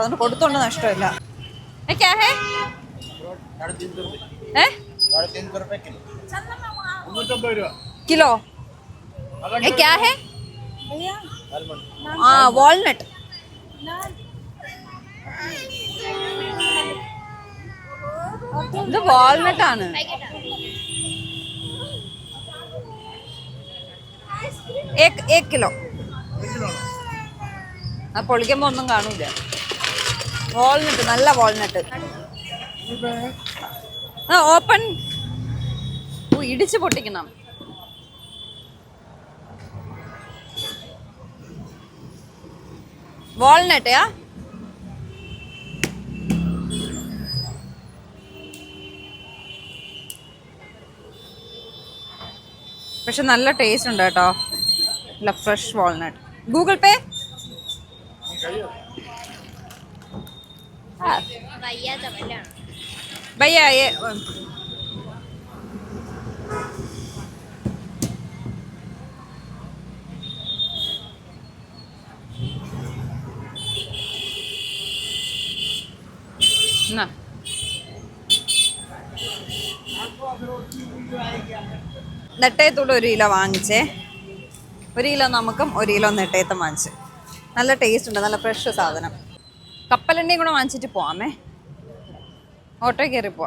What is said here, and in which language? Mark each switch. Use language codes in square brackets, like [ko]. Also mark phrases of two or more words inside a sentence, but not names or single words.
[ml] അതുകൊണ്ട് കൊടുത്തോണ്ട് നഷ്ടമില്ല. കിലോ [hi] क्या है? [ml] വാൾനട്ട്. ഇത് വാൾനട്ട് ആണ്. [hi] एक किलो. [ml] ആ പൊളിക്കുമ്പോ ഒന്നും കാണൂല. വാൾനട്ട്, നല്ല വാൾനട്ട്. ഓപ്പൺ. ഇടിച്ച് പൊട്ടിക്കണം. വാൾനട്ട് പക്ഷെ നല്ല ടേസ്റ്റ് ഉണ്ട് കേട്ടോ. നല്ല ഫ്രഷ് വാൾനട്ട്. ഗൂഗിൾ പേ? [hi] भैया ये ना [ml] നെട്ടയത്തോട് 1 കിലോ വാങ്ങിച്ചേ. 1 കിലോ നമുക്കും 1 കിലോ നെട്ടയത്തും വാങ്ങിച്ച്. നല്ല ടേസ്റ്റ് ഉണ്ട്, നല്ല ഫ്രഷ് സാധനം. കപ്പലണ്ടിയും കൂടെ വാങ്ങിച്ചിട്ട് പോവാമേ. ഓട്ടോ കയറി പോവാം.